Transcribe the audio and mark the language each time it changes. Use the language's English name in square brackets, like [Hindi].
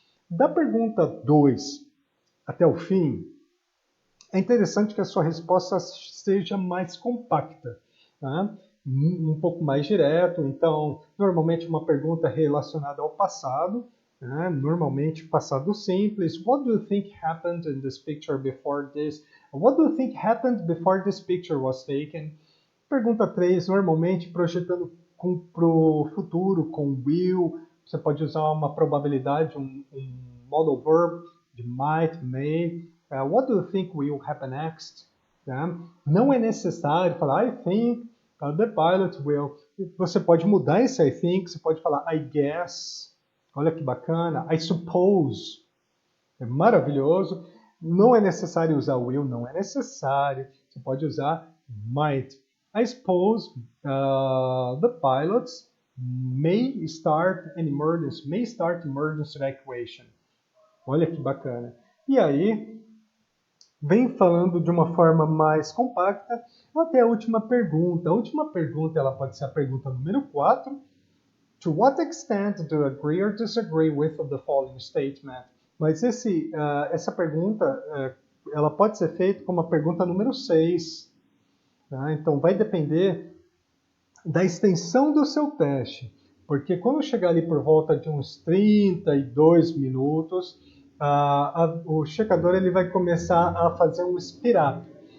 [Portuguese] Da pergunta 2 até o fim, é interessante que a sua resposta seja mais compacta, tá? Um pouco mais direto. Então, normalmente uma pergunta relacionada ao passado, né? Normalmente passado simples. [English] What do you think happened in this picture before this? What do you think happened before this picture was taken? [Portuguese] Pergunta 3, normalmente projetando para o futuro com will. Você pode usar uma probabilidade, um modal verb de might, may. [English] What do you think will happen next? [Portuguese] Tá? Não é necessário falar [English] I think the pilot will. [Portuguese] Você pode mudar esse [English] I think, [Portuguese] você pode falar [English] I guess. [Portuguese] Olha que bacana. [English] I suppose. [Portuguese] É maravilhoso. Não é necessário usar will, não é necessário. Você pode usar might. [English] I suppose the pilots may start emergency evacuation. [Portuguese] Olha que bacana. E aí, vem falando de uma forma mais compacta até a última pergunta. A última pergunta ela pode ser a pergunta número 4. [English] To what extent do you agree or disagree with the following statement? [Portuguese] Mas essa pergunta ela pode ser feita como a pergunta número 6. Tá? Então vai depender da extensão do seu teste. Porque quando chegar ali por volta de uns 32 minutos, o checador ele vai começar a fazer um espirato.